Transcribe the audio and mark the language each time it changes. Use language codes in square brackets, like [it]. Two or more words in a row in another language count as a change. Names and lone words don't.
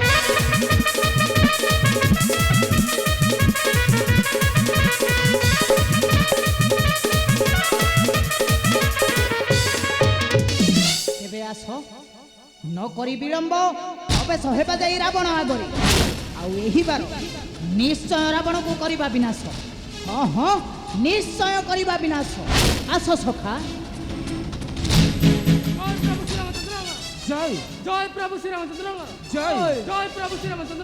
[or] ଏବେ ଆସ ନ କରି ବିଳମ୍ବ ଅବେଶ ହେବା ଯାଇ ରାବଣ ଆଗରେ ଆଉ ଏହି ବାର ନିଶ୍ଚୟ ରାବଣକୁ କରିବା ବିନାଶ ହଁ ହଁ ନିଶ୍ଚୟ କରିବା ବିନାଶ ଆସ ସଖା জয় ଜୟ ପ୍ରଭୁ ଶ୍ରୀରାମଚନ୍ଦ୍ର জয় ଜୟ ପ୍ରଭୁ ଶ୍ରୀରାମଚନ୍ଦ୍ର